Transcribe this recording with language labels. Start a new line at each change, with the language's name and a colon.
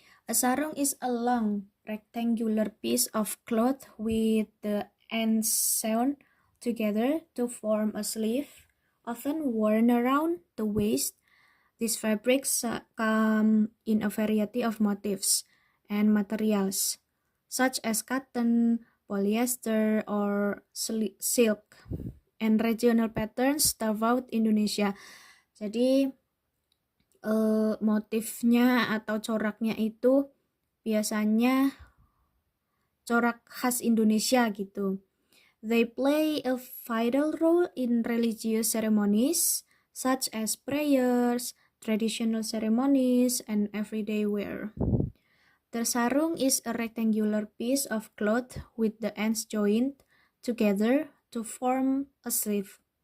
English: A sarung is a long rectangular piece of cloth with the ends sewn together to form a sleeve, often worn around the waist. These fabrics come in a variety of motifs and materials, such as cotton, polyester, or silk, and regional patterns throughout Indonesia.
Indonesian: Jadi motifnya atau coraknya itu biasanya corak khas Indonesia gitu.
English: They play a vital role in religious ceremonies such as prayers, traditional ceremonies, and everyday wear. The sarung is a rectangular piece of cloth with the ends joined together to form a sleeve.